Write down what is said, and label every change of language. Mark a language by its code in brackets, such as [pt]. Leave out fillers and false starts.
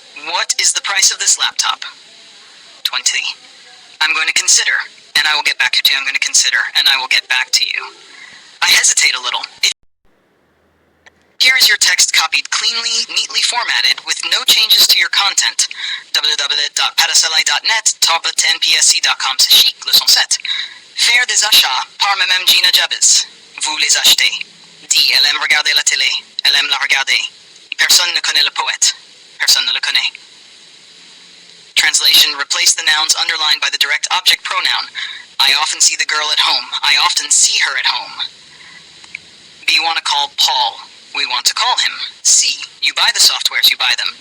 [en] What is the price of this laptop? 20. I'm going to consider, and I will get back to you. I'm going to consider, and I will get back to you. I hesitate a little. Here is your text copied cleanly, neatly formatted, with no changes to your content. [fr] www.padasalai.net, tarbot.npsc.com, c'est chic, leçon 7. Faire des achats par même Gina Jabez. Vous les achetez. Dit, elle aime regarder la télé. Elle aime la regarder. Personne ne connaît le poète. Personne ne le connaît. [en] Translation, replace the nouns underlined by the direct object pronoun. I often see the girl at home. I often see her at home. B, want to call Paul. We want to call him. C, you buy the softwares, you buy them.